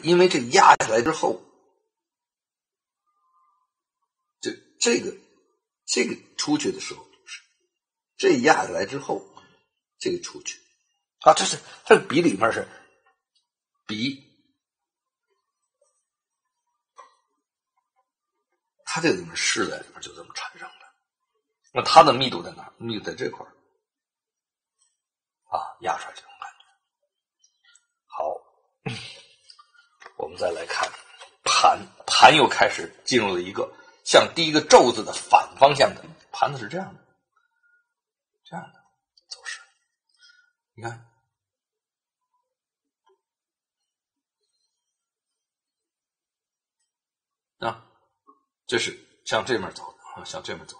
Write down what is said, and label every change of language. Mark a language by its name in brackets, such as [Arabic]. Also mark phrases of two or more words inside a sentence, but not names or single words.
[Chinese] 因為這壓下來之後，這個出去的時候，這壓下來之後，這個出去啊，這個筆裡面是筆，它這個裡面勢在裡面就這麼產生的。那它的密度在哪？密度在這塊啊，壓出來這種感覺。好，我們再來看盤又開始進入了一個向第一個宙字的反方向的盤子，是這樣的走勢。你看啊，這是向這面走的，向這面走的。